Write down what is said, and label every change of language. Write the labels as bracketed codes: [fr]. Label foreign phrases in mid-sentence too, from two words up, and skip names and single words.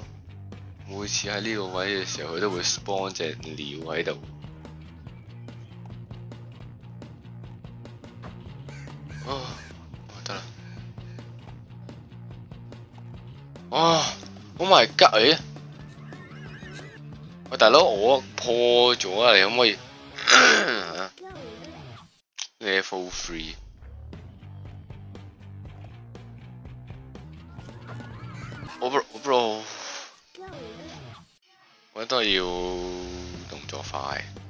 [yue] 每次喺呢個位嘅時候，佢都會 spawn 隻鳥喺度。哦，得啦。哦 [en] ，Oh my god！ [yue] 喂，大佬，我破咗啊！你可唔可以？Level 3。我 bro， 我都係要動作快，